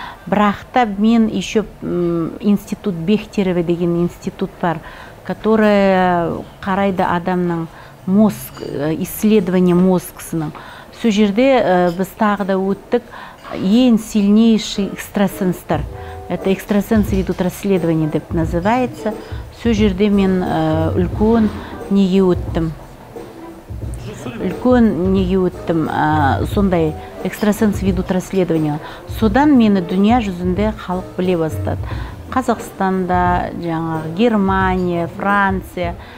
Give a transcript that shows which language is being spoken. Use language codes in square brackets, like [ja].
[kk] Бірақта мен еще институт Бехтерева деген институт бар, который қарайды адамның мозг, исследование мозгысының. Сол жерде біз тағы да өттік ең сильнейший экстрасенстар. [ru] Это экстрасенсы ведут расследование деп называется. [kk] Сол жерде мен үлкен неге өттім. Үлкен неге өттім, сондай экстрасенсы ведут расследование. Содан мені дүния жүзінде халық біле бастады. Қазақстанда, жаңағы Германия, Франция.